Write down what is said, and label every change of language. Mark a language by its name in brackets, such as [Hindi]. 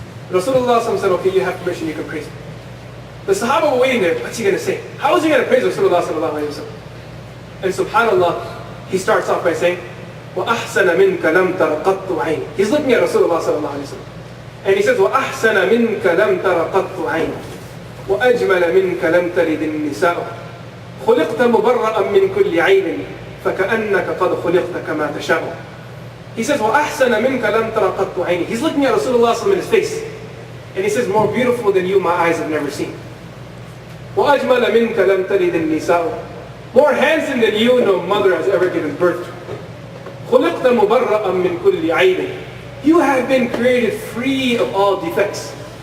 [English] Rasulullah said, okay, you have permission, you can praise me. The Sahaba were waiting there, what's he going to say? How is he going to praise Rasulullah sallallahu alayhi wa sallam? And subhanAllah, he starts off by saying, [Arabic] وَأَحْسَنَ مِنْكَ لَمْ تَرَ قَطُّ عَيْنِ. [English] He's looking at Rasulullah sallallahu alayhi wa sallam. And he says, [Arabic] وَأَحْسَنَ مِنْكَ لَمْ تَرَ قَطُّ عَيْنِ وَأَجْمَلَ مِنْكَ لَمْ تَلِدِ النِّسَاءُ خُلِقْتَ مُبَرَّأً مِنْ كُلِّ عَيْبٍ فَكَأَنَّكَ قَدْ خُلِقْتَ كَمَا تَشَاءُ. [English] He says, [Arabic] وَأَحْسَنَ مِنْكَ لَمْ تَرَ قَطُّ عَيْنِ. [English] He's looking at Rasulullah sallallahu alayhi wa sallam in his face. And he says, more beautiful than you, my eyes have never seen. [Arabic] وَأَجْمَلَ مِنْكَ لَمْ تَلِدِ النِّسَاءُ. [English] More handsome than you, no mother has ever given birth to. [Arabic] خُلِقْتَ مُبَرَّأً مِنْ كُلِّ عَيْبٍ. [English] You have been created free of all defects.